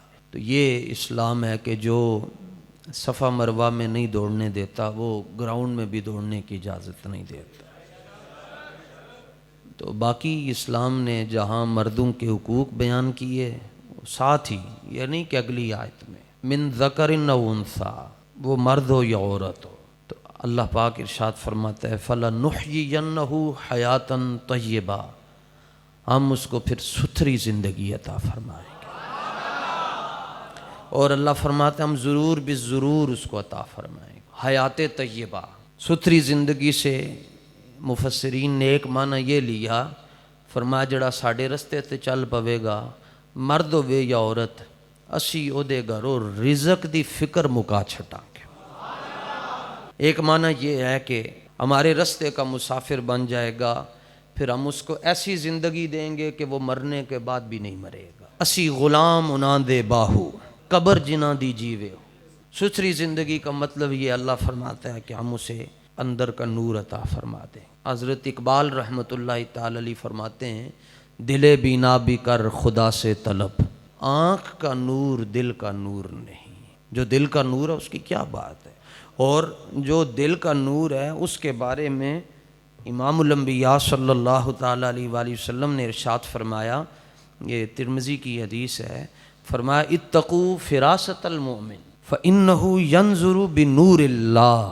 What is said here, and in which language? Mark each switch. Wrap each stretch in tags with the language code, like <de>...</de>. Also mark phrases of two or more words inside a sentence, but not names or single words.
<ur>تو یہ اسلام ہے کہ جو صفا مروہ میں نہیں دوڑنے دیتا وہ گراؤنڈ میں بھی دوڑنے کی اجازت نہیں دیتا۔ تو باقی اسلام نے جہاں مردوں کے حقوق بیان کیے ساتھ ہی یہ نہیں کہ اگلی آیت میں</ur> <ar>من ذکر او انثی،</ar> <ur>وہ مرد ہو یا عورت ہو، تو اللہ پاک ارشاد فرماتا ہے</ur> <ar>فَلَنُحْيِيَنَّهُ حَيَاةً طَيِّبَةً،</ar> <ur>ہم اس کو پھر ستھری زندگی عطا فرمائیں گے، اور اللہ فرماتا ہے ہم ضرور بالضرور اس کو عطا فرمائیں گے۔ حیات طیبہ، ستھری زندگی سے مفسرین نے ایک معنی یہ لیا،</ur> <pa>فرمایا جڑا ساڑھے رستے تے چل پوے گا مرد ہوئے یا عورت، اسی او دے گھروں رزق دی فکر مکا چھٹا گے۔</pa> <ur>ایک معنی یہ ہے کہ ہمارے رستے کا مسافر بن جائے گا، پھر ہم اس کو ایسی زندگی دیں گے کہ وہ مرنے کے بعد بھی نہیں مرے گا۔</ur> <pa>اسی غلام انہاں دے باہو قبر جنہاں دی جیوے ہو۔</pa> <ur>ستھری زندگی کا مطلب یہ اللہ فرماتا ہے کہ ہم اسے اندر کا نور عطا فرما دیں۔ حضرت اقبال</ur> <ar>رحمۃ اللہ تعالی علیہ</ar> <ur>فرماتے ہیں دل بینا بھی کر خدا سے طلب، آنکھ کا نور دل کا نور نہیں۔ جو دل کا نور ہے اس کی کیا بات ہے، اور جو دل کا نور ہے اس کے بارے میں امام الانبیاء</ur> <ar>صلی اللہ تعالی علیہ وآلہ وسلم</ar> <ur>نے ارشاد فرمایا، یہ ترمذی کی حدیث ہے، فرمایا</ur> <ar>اتقوا فراست المؤمن فإنہ ینظر بنور اللہ۔</ar>